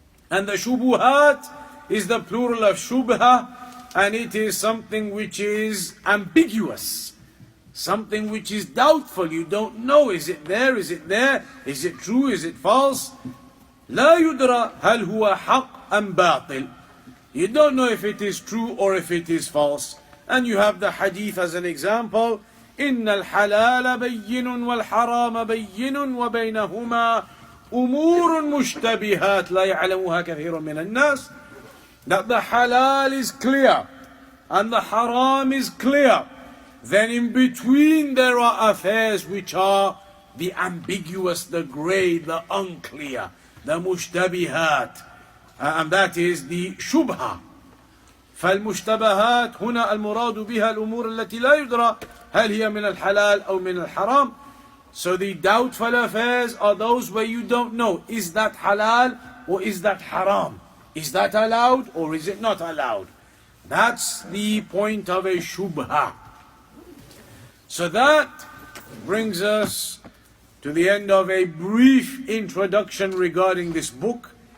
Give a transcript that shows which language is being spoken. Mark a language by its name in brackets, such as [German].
[English] And the shubuhat is the plural of shubha, and it is something which is ambiguous, something which is doubtful. You don't know, is it there, is it there, is it true, is it false? [Arabic] لا يدرى هل هو حق أم باطل. [English] You don't know if it is true or if it is false. And you have the hadith as an example. [Arabic] إن الحلال بين والحرام بين وبينهما أمور مشتبهات لا يعلمها كثير من الناس. [English] That the halal is clear and the haram is clear. Then in between there are affairs which are the ambiguous, the grey, the unclear, the mushtabihat. And that is the shubha. [Arabic] فالمشتبهات هنا المراد بها الأمور التي لا يدرى هل هي من الحلال أو من الحرام. [English] So the doubtful affairs are those where you don't know, is that halal or is that haram? Is that allowed or is it not allowed? That's the point of a shubha. So that brings us to the end of a brief introduction regarding this book.